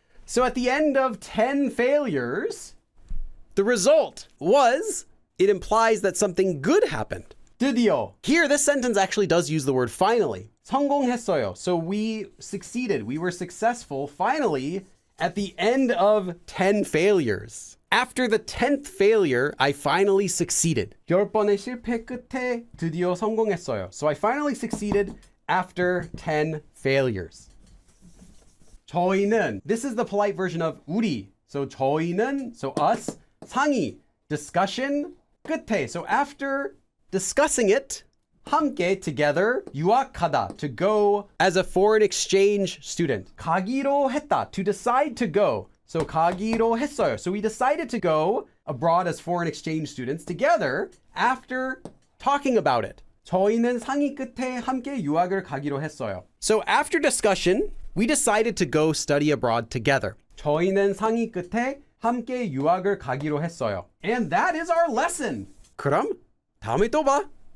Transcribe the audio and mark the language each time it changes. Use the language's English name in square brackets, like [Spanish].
[English] So at the end of 10 failures, the result was, it implies that something good happened. [Korean] 드디어. [English] Here, this sentence actually does use the word finally. [Korean] 성공했어요. [English] So we succeeded. We were successful finally at the end of 10 failures. After the 10th failure, I finally succeeded. [Korean] 10번의 실패 끝에 드디어 성공했어요. [English] So I finally succeeded after 10 failures. 저희는, this is the polite version of 우리. So 저희는, so us, 상의, discussion, 끝에. So after discussing it, 함께 together 유학하다 to go as a foreign exchange student. [Korean] 가기로 했다 [English] to decide to go. [Korean] So 가기로 했어요. [English] So we decided to go abroad as foreign exchange students together after talking about it. [Korean] 저희는 상의 끝에 함께 유학을 가기로 했어요. [English] So after discussion, we decided to go study abroad together. [Korean] 저희는 상의 끝에 함께 유학을 가기로 했어요. [English] And that is our lesson. [Korean] 그럼 다음에 또 봐.